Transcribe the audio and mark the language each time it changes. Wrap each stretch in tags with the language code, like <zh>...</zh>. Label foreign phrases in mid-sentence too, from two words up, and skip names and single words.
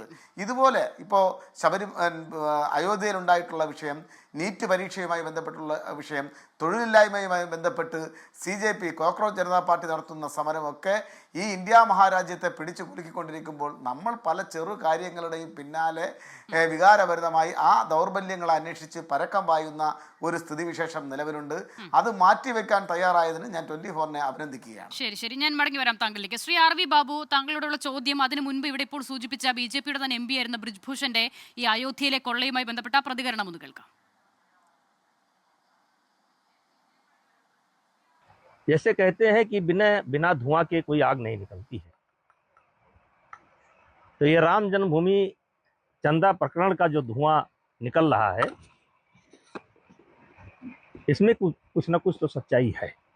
<ml>ഇതുപോലെ ഇപ്പോൾ അയോധ്യയിലുണ്ടായിട്ടുള്ള വിഷയം, നീറ്റ് പരീക്ഷയുമായി ബന്ധപ്പെട്ടുള്ള വിഷയം, തൊഴിലില്ലായ്മയുമായി ബന്ധപ്പെട്ട് CJP കോക്രോച്ച് ജനതാ പാർട്ടി നടത്തുന്ന സമരമൊക്കെ ഈ ഇന്ത്യ മഹാരാജ്യത്തെ പിടിച്ചു കുലുക്കിക്കൊണ്ടിരിക്കുമ്പോൾ നമ്മൾ പല ചെറു കാര്യങ്ങളുടെയും പിന്നാലെ വികാരഭരിതമായി ആ ദൗർബല്യങ്ങൾ അന്വേഷിച്ച് പരക്കം പായുന്ന ഒരു സ്ഥിതിവിശേഷം നിലവിലുണ്ട്. അത് മാറ്റിവെക്കാൻ തയ്യാറായതിന് ഞാൻ 24-നെ അഭിനന്ദിക്കുകയാണ്. ശരി, ഞാൻ മടങ്ങി വരാം താങ്കളിലേക്ക്. ശ്രീ RV ബാബു, താങ്കളോടുള്ള ചോദ്യം, അതിനു മുൻപ് ഇവിടെ ഇപ്പോൾ സൂചിപ്പിച്ച BJPയുടെ തന്നെ MP ആയിരുന്ന ബ്രിജ്ഭൂഷന്റെ ഈ അയോധ്യയിലെ കൊള്ളയുമായി ബന്ധപ്പെട്ട പ്രതികരണം ഒന്ന് കേൾക്കാം.</ml> <hi>जैसे कहते हैं कि बिना धुआं के कोई आग नहीं निकलती है, तो ये राम जन्मभूमि चंदा प्रकरण का जो धुआं निकल रहा है, इसमें कुछ न कुछ तो सच्चाई है.</hi>